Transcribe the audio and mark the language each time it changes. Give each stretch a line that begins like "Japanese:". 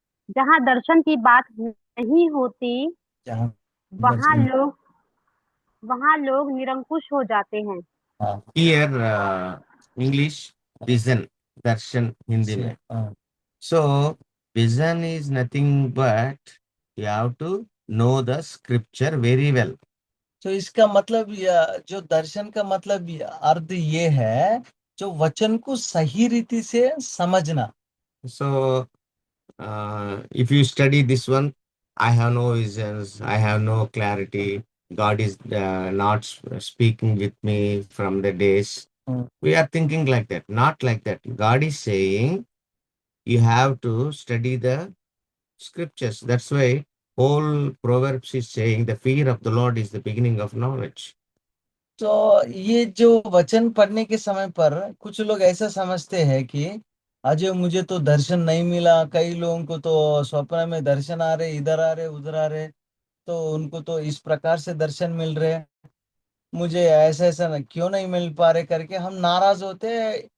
Hindi: जहाँ दर्शन की बात नहीं होती जहाँ वहाँ लोग निरंकुश हो जाते हैं। हाँ,
English: here English vision darshan
Hindi: Hindi में.
English: So vision is nothing but you have to know the scripture very well.
Hindi: तो इसका मतलब जो दर्शन का मतलब अर्थ ये है, जो वचन को सही रीति से समझना।
English: So, if you study this one, I have no visions, I have no clarity. God is not speaking with me from the days. We are thinking like that, not like that. God is saying you have to study the scriptures. That's why whole Proverbs is saying the fear of the Lord is the beginning of knowledge.
Hindi: तो ये जो वचन पढ़ने के समय पर कुछ लोग ऐसा समझते हैं कि अजय मुझे तो दर्शन नहीं मिला, कई लोगों को तो स्वप्न में दर्शन आ रहे, इधर आ रहे, उधर आ रहे, तो उनको तो इस प्रकार से दर्शन मिल रहे, मुझे ऐसा ऐसा क्यों नहीं मिल पा रहे करके हम नाराज होते हैं।